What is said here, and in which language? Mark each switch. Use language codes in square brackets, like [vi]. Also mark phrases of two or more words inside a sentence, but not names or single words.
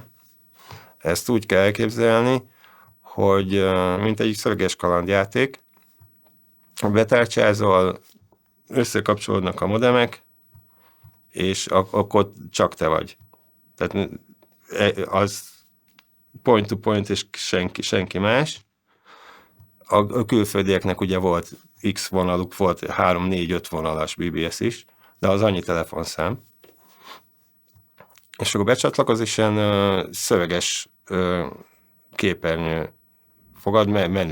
[hu] Ezt úgy kell elképzelni, hogy mint egy szöveges kalandjáték, betárcsázol, összekapcsolódnak a modemek, és akkor csak te vagy. Tehát az [en] point to point, [hu] és senki más. A külföldieknek ugye volt X vonaluk, volt 3-4-5 vonalas BBS is, de az annyi telefonszám. És akkor becsatlakoz, és ilyen szöveges képernyő fogad, menü.